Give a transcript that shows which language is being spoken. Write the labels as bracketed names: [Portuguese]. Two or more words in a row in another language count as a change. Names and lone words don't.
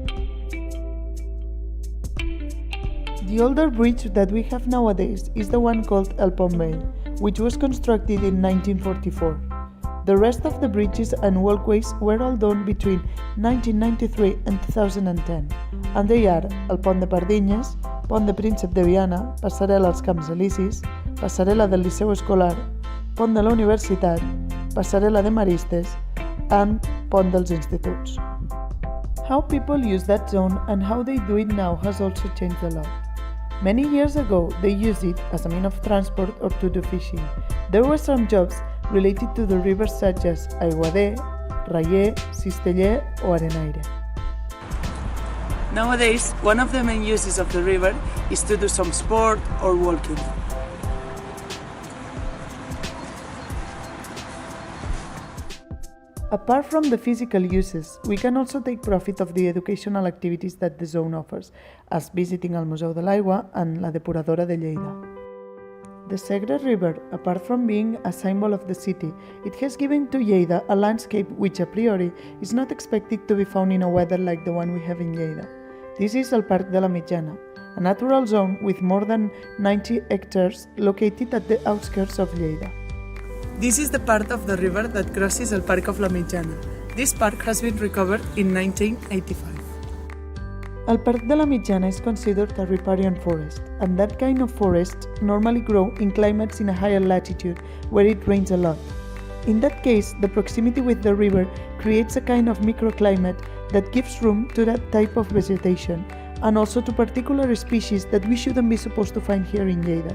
[English] The older bridge that we have nowadays is the one called El Pont Vell, which was constructed in 1944. The rest of the bridges and walkways were all done between 1993 and 2010, and they are el Pont de Pardinyes, Pont de Príncep de Viana, Passarel als Camps Elisis, Passarel·la del Liceu Escolar, Pont de la Universitat, Passarel·la de Maristes, and Pont dels Instituts. How people use that zone and how they do it now has also changed a lot. Many years ago, they used it as a means of transport or to do fishing. There were some jobs related to the rivers such as Aiguader, Rayer, Cisteller or Arenaire. Nowadays, one of the main uses of the river is to do some sport or walking. Apart from the physical uses, we can also take profit of the educational activities that the zone offers, as visiting el Museu de l'Aigua and la Depuradora de Lleida. The Segre River, apart from being a symbol of the city, it has given to Lleida a landscape which a priori is not expected to be found in a weather like the one we have in Lleida. This is el Parc de la Mitjana, a natural zone with more than 90 hectares located at the outskirts of Lleida. This is the part of the river that crosses el Parc of la Mitjana. This park has been recovered in 1985. El Parc de la Mitjana is considered a riparian forest, and that kind of forests normally grow in climates in a higher latitude where it rains a lot. In that case, the proximity with the river creates a kind of microclimate that gives room to that type of vegetation, and also to particular species that we shouldn't be supposed to find here in Lleida.